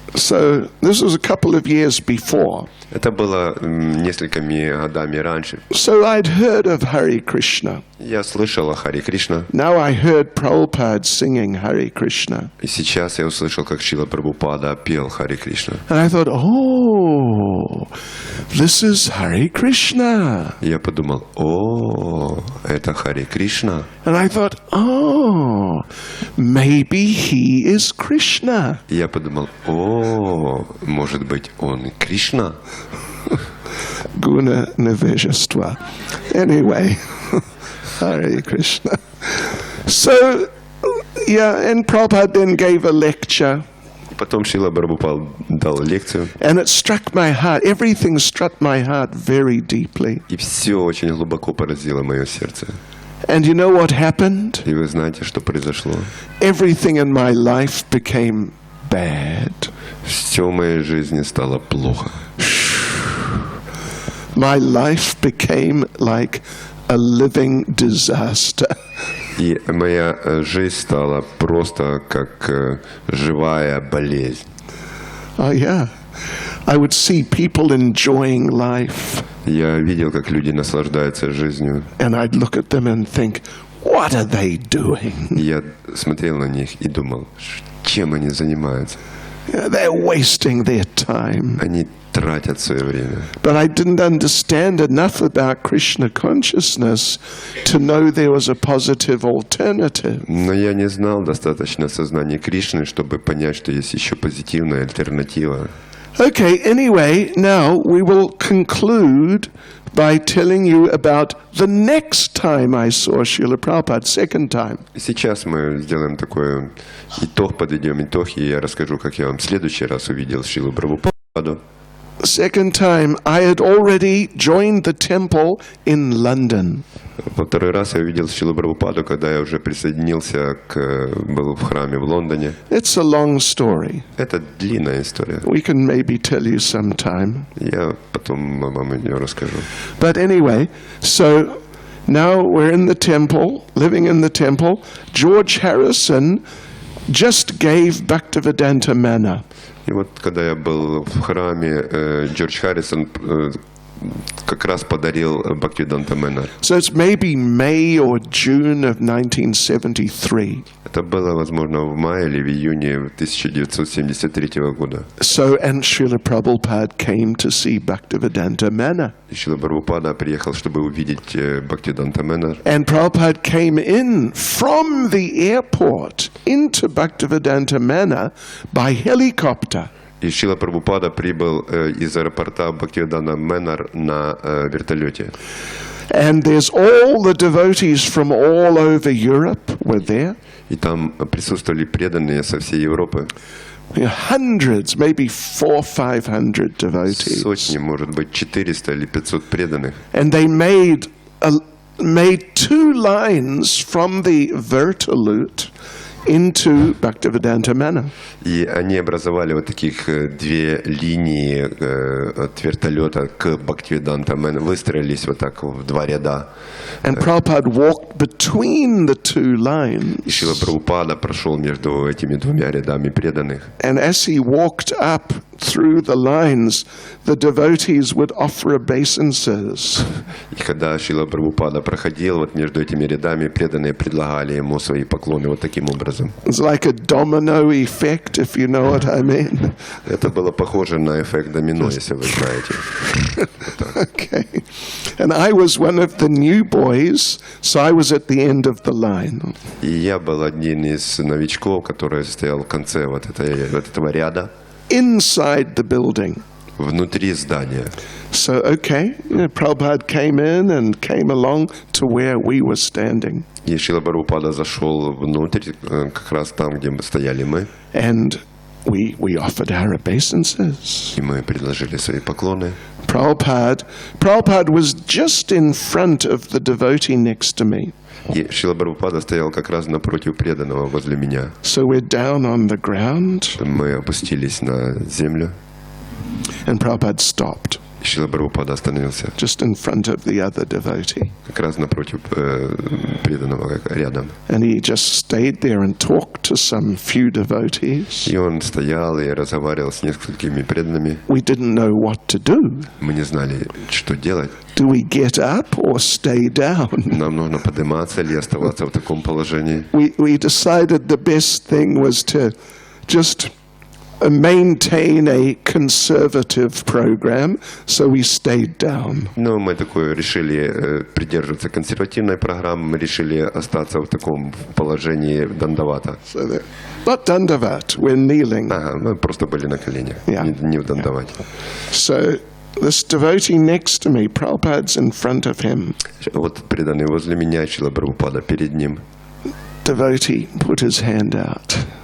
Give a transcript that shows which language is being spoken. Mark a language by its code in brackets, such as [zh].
[en] So this was a couple of years before. [ru] Это было несколькими годами раньше. [en] So I'd heard of Hare Krishna. [ru] Я слышал о Харе Кришна. [en] Now I heard Prabhupada singing Hare Krishna. [ru] И сейчас я услышал, как Шрила Прабхупада пел Харе Кришна. [en] And I thought, oh, this is Hare Krishna. [ru] Я подумал, это Харе Кришна. [en] And I thought, oh, maybe he is Krishna. [ru] Я подумал, может быть, он Кришна? [en] Guna Nivejashva. Anyway, Hare Krishna. So, and Prabhupada then gave a lecture. [ru] Потом Шрила Прабхупада дал лекцию. [en] And it struck my heart. Everything struck my heart very deeply. [ru] И все очень глубоко поразило мое сердце. [en] And you know what happened? [ru] И вы знаете, что произошло? [en] Everything in my life became bad. [ru] Все в моей жизни стало плохо. [en] My life became like a living disaster. [ru] И моя жизнь стала просто как живая болезнь. [en] Oh yeah. I would see people enjoying life. [ru] Я видел, как люди наслаждаются жизнью. [en] And I'd look at them and think, what are they doing? [ru] Я смотрел на них и думал, чем они занимаются. [en] They're wasting their time. [ru] Они тратят свое время. [en] But I didn't understand enough about Krishna consciousness to know there was a positive alternative. [ru] Но я не знал достаточно сознания Кришны, чтобы понять, что есть еще позитивная альтернатива. [en] Okay, anyway, now we will conclude by telling you about the next time I saw Srila Prabhupada, second time. [ru] Сейчас мы сделаем такой итог, подведем итог, и я расскажу, как я вам в следующий раз увидел Шрилу Прабхупаду. [en] Second time, I had already joined the temple in London. [ru] Во второй раз я увидел Шрилу Прабхупаду, когда я уже присоединился был в храме в Лондоне. [en] It's a long story. [ru] Это длинная история. [en] We can maybe tell you sometime. [ru] Я потом вам ее расскажу. [en] But anyway, so now we're in the temple, living in the temple. George Harrison just gave Bhaktivedanta Manna. [ru] И вот когда я был в храме, Джордж Харрисон как раз подарил Бхактивиданта Манна. [en] So it's maybe May or June of 1973. [ru] Это было, возможно, в мае или в июне 1973 года. [en] So, and Srila Prabhupada came to see Bhaktivedanta Manna. [ru] И Шрила Прабхупада приехал, чтобы увидеть Бхактивиданта Манна. [en] And Prabhupada came in from the airport into Bhaktivedanta Manna by helicopter. [ru] И Шрила Прабхупада прибыл из аэропорта Бхактивиданта Манна на вертолете. [en] And there's all the devotees from all over Europe were there. [ru] И там присутствовали преданные со всей Европы. [en] Hundreds, maybe 400-500 devotees. [ru] Сотни, может быть, 400 или 500 преданных. [en] And they made 2 lines from the Vertalute into Bhaktivedanta Manor. [ru] И они образовали вот таких 2 линии от вертолета к Бхактивиданта Мэн, выстроились вот так в 2 ряда. [en] And Prabhupada walked between the 2 lines. [ru] И Шрила Прабхупада прошел между этими 2 рядами преданных. [en] And as he walked up through the lines, the devotees would offer obeisances. [ru] И когда Шрила Прабхупада проходил вот между этими рядами, преданные предлагали ему свои поклоны вот таким образом. [en] It's like a domino effect, if you know what I mean. [ru] Это было похоже на эффект домино, если вы знаете. [en] Okay. And I was one of the new boys, so I was at the end of the line. [ru] И я был один из новичков, который стоял в конце вот этого ряда. [en] Inside the building. [ru] Внутри здания. [en] So, okay, Prabhupada came in and came along to where we were standing. [ru] И Шрила Прабхупада зашел внутрь, как раз там, где мы стояли мы. [en] And we offered our obeisances. [ru] И мы предложили свои поклоны. [en] Prabhupada was just in front of the devotee next to me. [ru] И Шрила Прабхупада стоял как раз напротив преданного возле меня. [en] So we're down on the ground. [ru] Мы опустились на землю. [en] And Prabhupada stopped. [ru] И Шрила Прабхупада остановился. [en] Just in front of the other devotee. [ru] Как раз напротив преданного, рядом. [en] And he just stayed there and talked to some few devotees. [ru] И он стоял и разговаривал с несколькими преданными. [en] We didn't know what to do. [ru] Мы не знали, что делать. [en] Do we get up or stay down? [ru] Нам нужно подниматься или оставаться в таком положении. [en] We decided the best thing was to just maintain a conservative program, so we stayed down. [ru] Но мы такое решили придерживаться консервативной программы, мы решили остаться в таком положении дандавата. [en] So that, not dandavat, we're kneeling. [ru] Ага, мы просто были на коленях, [en] Yeah. [ru] не в дандавате. [en] So this devotee next to me, Prabhupada's in front of him. [ru] Вот преданный возле меня, Шрила Прабхупада перед ним. [en] Devotee put his hand out.